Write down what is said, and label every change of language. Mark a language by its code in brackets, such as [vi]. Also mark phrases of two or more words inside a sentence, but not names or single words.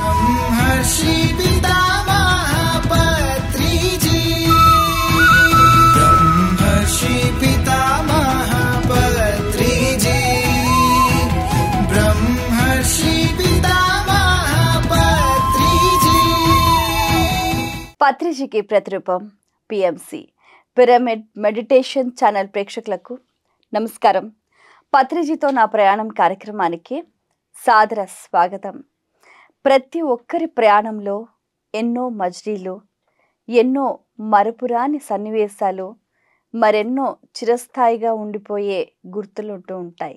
[te] ब्रह्मर्षि पितामह पत्रिजी, ब्रह्मर्षि पितामह पत्रिजी, ब्रह्मर्षि पितामह पत्रिजी। పత్రిజీకి ప్రతిరూపం పిఎంసి పిరమిడ్ మెడిటేషన్ ఛానల్ ప్రేక్షకులకు నమస్కారం. పత్రిజీతో నా ప్రయాణం కార్యక్రమానికి సాదర స్వాగతం. ప్రతి ఒక్కరి ప్రయాణంలో ఎన్నో మజిలీలు, ఎన్నో మరపురాని సన్నివేశాలు, మరెన్నో చిరస్థాయిగా ఉండిపోయే గుర్తులు ఉంటూ ఉంటాయి.